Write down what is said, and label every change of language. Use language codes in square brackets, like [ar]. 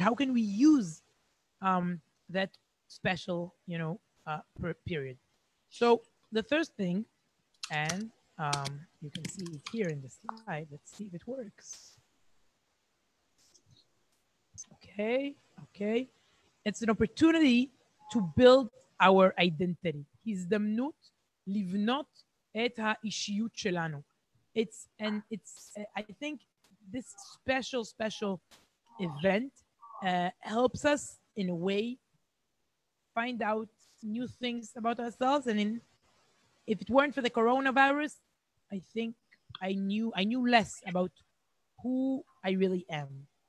[en] How can we use that special, period? So the first thing, and you can see it here in the slide. Let's see if it works. Okay. It's an opportunity to build our identity. [he] הזדמנות לבנות את האישיות שלנו. [en] I think this special event helps us in a way find out new things about ourselves. And if it weren't for the coronavirus, I think I knew less about who I really am.